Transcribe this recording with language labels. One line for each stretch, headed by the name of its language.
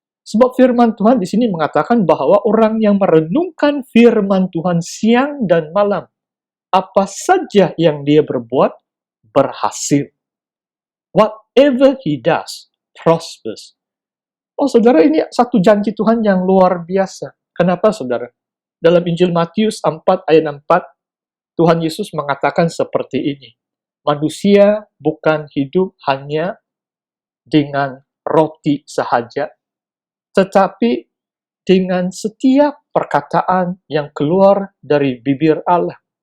Indonesian: Sebab firman Tuhan di sini mengatakan bahwa orang yang merenungkan firman Tuhan siang dan malam, apa saja yang dia berbuat, berhasil.
English: Whatever he does, prospers.
Indonesian: Oh saudara, ini satu janji Tuhan yang luar biasa. Kenapa saudara? Dalam Injil Matius 4 ayat 4, Tuhan Yesus mengatakan seperti ini. Manusia bukan hidup hanya dengan roti sahaja, tetapi dengan setiap perkataan yang keluar dari bibir Allah.